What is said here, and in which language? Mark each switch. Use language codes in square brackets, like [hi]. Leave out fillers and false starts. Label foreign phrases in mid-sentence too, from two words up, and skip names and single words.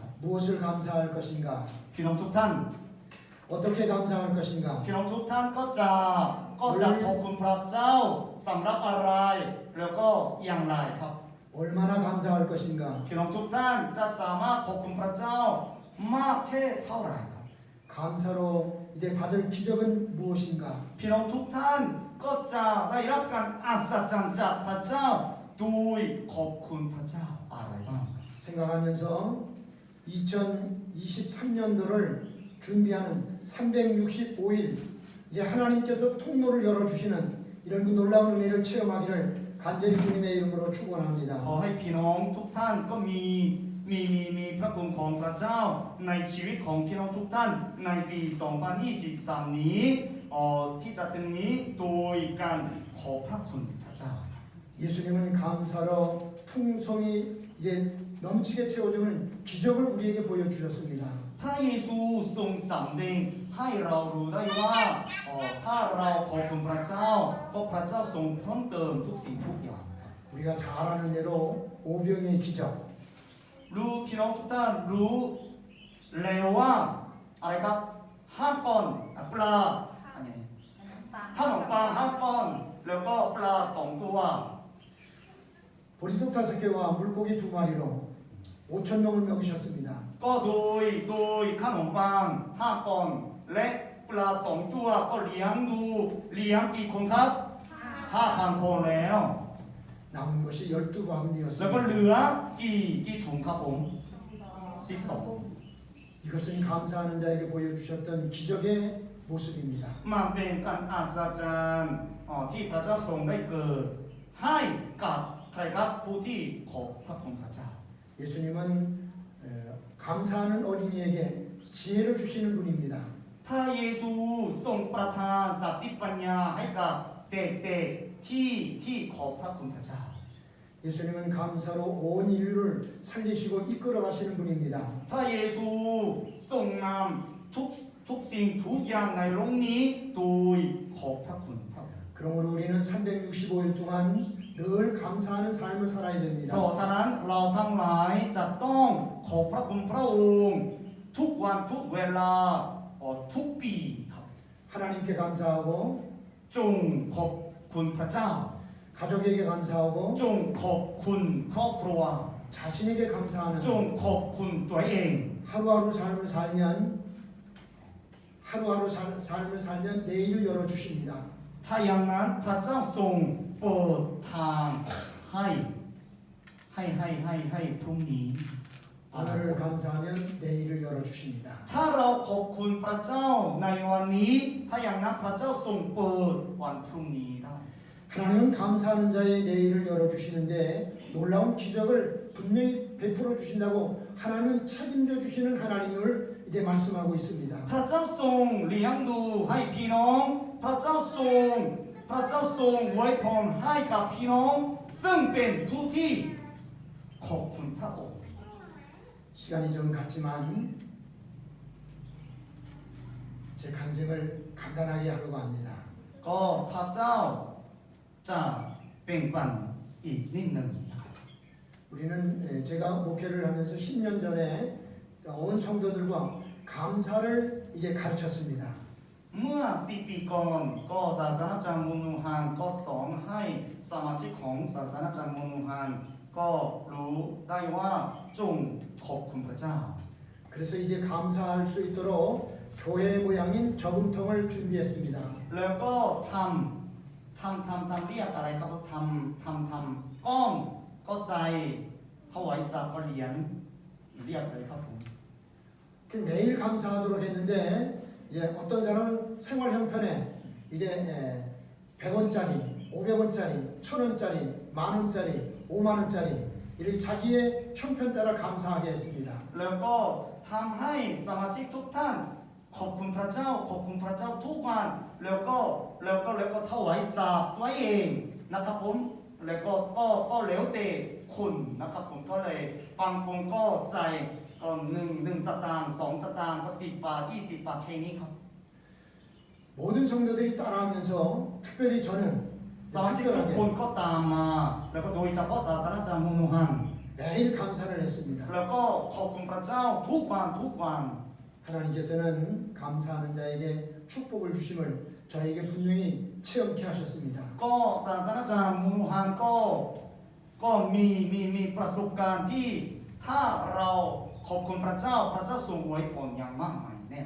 [ko] 무엇을 감사할 것인가? [th] พี่น้องทุกท่าน [ko] 어떻게 감사할 것인가? [th] พี่น้องทุกท่านก็จะขอบคุณพระเจ้าสำหรับอะไรแล้วก็อย่างไรครับ [ko] 얼마나 감사할 것인가? [th] พี่น้องทุกท่านจะสามารถขอบคุณพระเจ้ามากแค่เท่าไหร่ครับ [ko] 감사로 이제 받을 기적은 무엇인가? [th] พี่น้องทุกท่านก็จะได้รับการอัศจรรย์จากพระเจ้าโดยขอบคุณพระเจ้าอะไรบ้าง [ko] 생각하면서 2023년도를 준비하는 365일 이제 하나님께서 통로를 열어주시는 이런 그 놀라운 은혜를 체험하기를 간절히 주님의 이름으로 [th] ขอ [ko] 축원합니다. [th] ให้พี่น้องทุกท่านก็มีพระคุณของพระเจ้าในชีวิตของพี่น้องทุกท่านในปี 2023 นี้ที่จะถึงนี้โดยการขอพระคุณพระเจ้า [ko] 예수님은 감사로 풍성이 이제 넘치게 채워주는 기적을 우리에게 보여주셨습니다. [th] พระเยซูทรงสำแดงให้เรารู้ได้ว่าถ้าเราขอบคุณพระเจ้าก็พระเจ้าทรงเพิ่มเติมทุกสิ่งทุกอย่าง [ko] 우리가 잘 아는 대로 오병의 기적, [th] รู้พี่น้องทุกท่านรู้แล้วว่าอะไรครับ5 ก้อนปลาอะไรนี่ขนมปัง5 ก้อนแล้วก็ปลา2 ตัว [ko] 보리떡 5개와 물고기 2마리로 5,000명을 먹이셨습니다. [th] ก็โดยขนมปัง5 ก้อนและปลา2 ตัวก็เลี้ยงกี่คนครับ 5,000 คนแล้ว [ko] 남은 것이 [th] แล้วก็ [ko] 12밤이었습니다. [th] เหลือกี่ถุงครับผม12 [ko] 이것은 감사하는 자에게 보여주셨던 기적의 모습입니다. [th] มันเป็นการอัศจรรย์ที่พระเจ้าทรงได้เกิดให้กับใครครับผู้ที่ขอบพระคุณพระเจ้า [ko] 예수님은 감사하는 어린이에게 지혜를 주시는 분입니다. [th] พระเยซูทรงประทานสติปัญญาให้กับเด็กๆที่ขอบพระคุณพระเจ้า [ko] 예수님은 감사로 온 인류를 살리시고 이끌어 가시는 분입니다. [th] พระเยซูทรงนำทุกสิ่งทุกอย่างในโลกนี้โดยขอบพระคุณพระองค์ [ko] 그러므로 우리는 365일 동안 늘 감사하는 삶을 살아야 [th] เพ [ko] 됩니다. [th] ราะฉะนั้นเราทั้งหลายจะต้องขอบพระคุณพระองค์ทุกวันทุกเวลาทุกปีครับ [ko] 하나님께 감사하고 [th] จงขอบคุณพระเจ้า [ko] 가족에게 감사하고 [th] จงขอบคุณครอบครัว [ko] 자신에게 감사하는 [th] จงขอบคุณตัวเอง [ko] 하루하루 삶을 살면 내일을 열어 주십니다. [th] ถ้าอย่างนั้นพระเจ้าทรงเปิดทางให้พรุ่งนี้ [ko] 오늘을 감사하면 내일을 열어 주십니다. [th] ถ้าเราขอบคุณพระเจ้าในวันนี้ถ้าอย่างนั้นพระเจ้าทรงเปิดวันพรุ่งนี้ได้ [ko] 하나님은 감사하는 자의 내일을 열어 주시는데 놀라운 기적을 분명히 베풀어 주신다고 하나님은 책임져 주시는 하나님을 이제 말씀하고 있습니다. [th] พระเจ้าทรงเลี้ยงดูให้พี่น้องพระเจ้าทรงไว้พรให้กับพี่น้องซึ่งเป็นผู้ที่ขอบคุณพระองค์ [ko] 시간이 좀 갔지만 제 간증을 간단하게 하려고 합니다. [th] ก็พระเจ้าจะเป็นปันอีกนิดหนึ่งนะครับ [ko] 우리는 제가 목회를 하면서 10년 전에 온 성도들과 감사를 이제 가르쳤습니다. [th] เมื่อ10 ปีก่อนก็ศาสนาจักรมนูฮันก็สอนให้สมาชิกของศาสนาจักรมนูฮันก็รู้ได้ว่าจงขอบคุณพระเจ้า [ko] 그래서 이제 감사할 수 있도록 교회 모양인 저금통을 준비했습니다. [th] แล้วก็ทำเรียกอะไรครับทำก้อนก็ใส่ถวายสัตว์ก็เหรียญเรียกอะไรครับผม [ko] 매일 감사하도록 했는데 이제 어떤 사람은 생활 형편에 이제 100원짜리, 500원짜리, 1000원짜리, 10,000원짜리, 50,000원짜리 이렇게 자기의 형편 따라 감사하게 했습니다. [th] แล้วก็ทำให้สมาชิกทุกท่านขอบคุณพระเจ้าทุกวันแล้วก็ถวายสัตว์ตัวเองนะครับผมแล้วก็แล้วแต่คุณนะครับผมก็เลยบางคนก็ใส่1 สตางค์2 สตางค์ก็10 บาท20 บาทแค่นี้ครับ [ko] 모든 성도들이 따라하면서 특별히 저는 [th] สมาชิกทุกคนก็ตามมาแล้วก็โดยเฉพาะศาสนาจักรมนูฮัน [ko] 매일 감사를 했습니다. [th] แล้วก็ขอบคุณพระเจ้าทุกวัน [ko] 하나님께서는 감사하는 자에게 축복을 주심을 저에게 분명히 체험케 하셨습니다. [th] ก็ศาสนาจักรมนูฮันก็มีประสบการณ์ที่ถ้าเราขอบคุณพระเจ้าทรงอวยพรอย่างมากมายแน่นอน